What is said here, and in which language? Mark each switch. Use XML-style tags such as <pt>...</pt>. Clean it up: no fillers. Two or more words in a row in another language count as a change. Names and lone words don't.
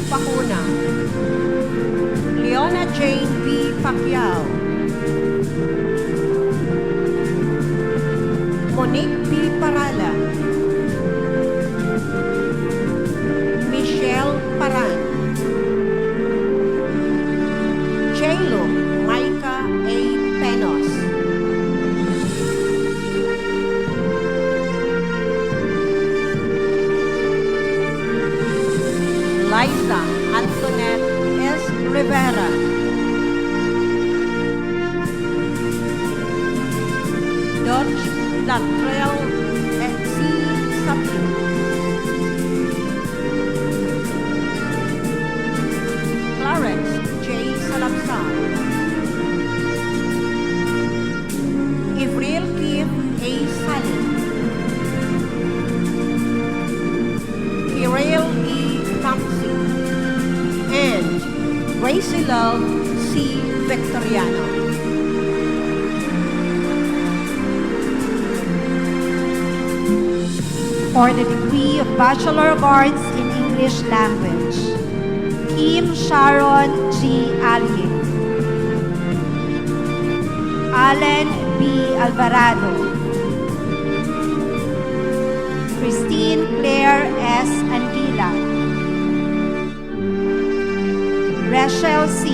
<en>Pacuna, Leona Jane B. Pacquiao, Monique P. Parala, Michelle Paran, J-Lo Micah A. Penos, Liza Antoinette S. Rivera, Dodge Latrell C. Sapio, Clarence J. Salapsar, Ivriel Keith A. Salim, Kirill E. Thompson, and Gracie Love C. Victoriano. For the degree of Bachelor of Arts in English Language, Kim Sharon G. Alye, Allen B. Alvarado, Christine Claire S. Andila, Rachel C.</en>